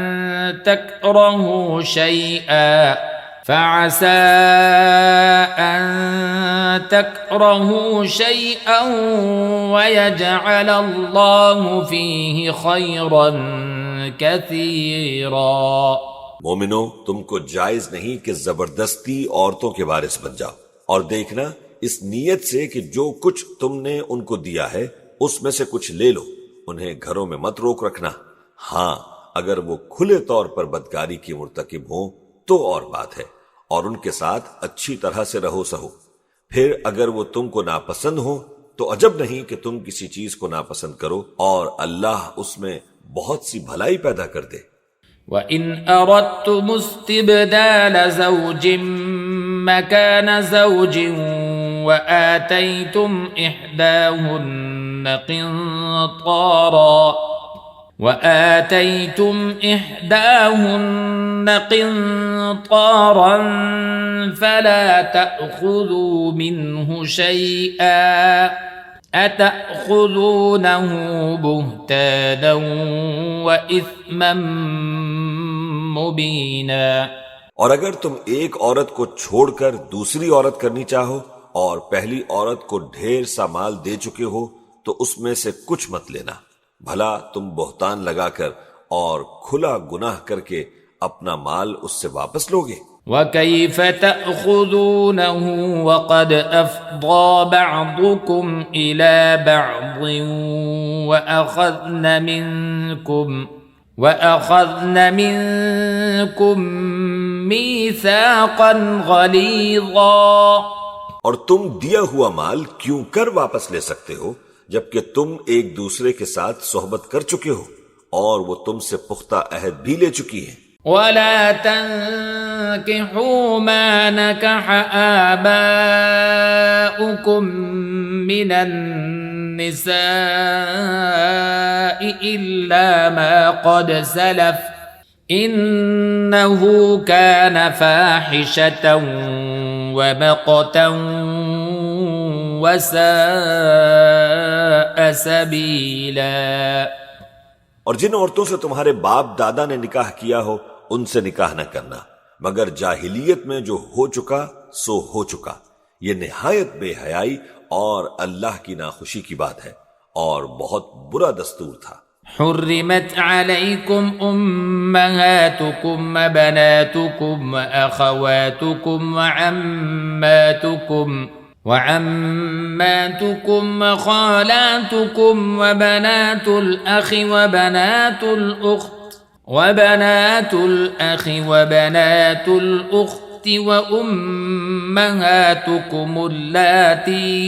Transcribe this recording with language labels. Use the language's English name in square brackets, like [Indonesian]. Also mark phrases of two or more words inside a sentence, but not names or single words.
[Arabic] تكرهوا شيئا ويجعل الله فيه خيرا كثيرا. [Urdu] مومنو، تم کو جائز نہیں کہ زبردستی عورتوں کے وارث بن جاؤ، اور دیکھنا اس نیت سے کہ جو کچھ تم نے ان کو دیا ہے اس میں سے کچھ لے لو، انہیں گھروں میں مت روک رکھنا. ہاں، اگر وہ کھلے طور پر بدکاری کی مرتکب ہوں تو اور بات ہے، اور ان کے ساتھ اچھی طرح سے رہو سہو. پھر اگر وہ تم کو ناپسند ہو تو عجب نہیں کہ تم کسی چیز کو ناپسند کرو اور اللہ اس میں بہت سی بھلائی پیدا کر دے. [Arabic] وإن أردتم استبدال زوج مكان زوج وآتيتم إحداهن قنطارا فلا تأخذوا منه شيئا أتأخذونه بهتانا وإثما مبينا। [Urdu] اور اگر تم ایک عورت کو چھوڑ کر دوسری عورت کرنی چاہو اور پہلی عورت کو ڈھیر سا مال دے چکے ہو تو اس میں سے کچھ مت لینا، بھلا تم بہتان لگا کر اور کھلا گناہ کر کے اپنا مال اس سے واپس لو گے. [Arabic] وكيف تأخذونه وقد أفضى بعضكم إلى بعض وأخذن منكم ميثاقا غليظا. [Urdu] اور تم دیا ہوا مال کیوں کر واپس لے سکتے ہو جب کہ تم ایک دوسرے کے ساتھ صحبت کر چکے ہو اور وہ تم سے پختہ عہد بھی لے چکی ہے. [Arabic] ولا تنكحوا ما نكح آباؤكم من النساء إلا ما قد سلف إنه كان فاحشة ومقتا وساء سبيلا. [Urdu] اور جن عورتوں سے تمہارے باپ دادا نے نکاح کیا ہو ان سے نکاح نہ کرنا، مگر جاہلیت میں جو ہو چکا سو ہو چکا. یہ نہایت بے حیائی اور اللہ کی ناخوشی کی بات ہے اور بہت برا دستور تھا. [Arabic] حرمت عليكم أمهاتكم و بناتكم و أخواتكم و عماتكم و خالاتكم و بنات الأخ و بنات الأخت و أمهاتكم اللاتي